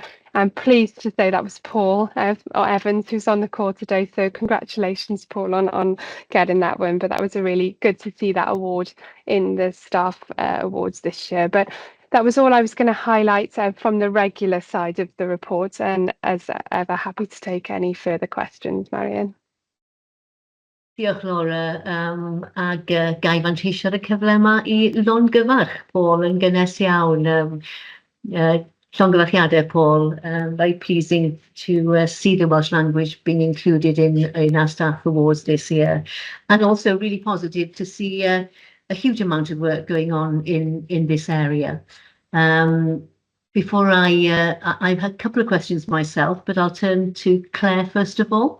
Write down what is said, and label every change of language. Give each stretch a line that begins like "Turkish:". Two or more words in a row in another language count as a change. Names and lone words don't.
English: I'm pleased to say that was Paul Evans, who's on the call today. So congratulations, Paul, on getting that one. But that was a really good to see that award in the staff awards this year. But that was all I was going to highlight from the regular side of the report. And as ever, happy to take any further questions, Marion.
Welsh: Diolch Laura, ag gai fanteisio ar y cyfle yma I longyfarch Paul yn gynnes iawn. Llongyfarchiadau Paul,
English: very pleasing to see the Welsh language being included in our staff awards this year, and also really positive to see a huge amount of work going on in this area. Before I've had a couple of questions myself, but I'll turn to Claire first of all.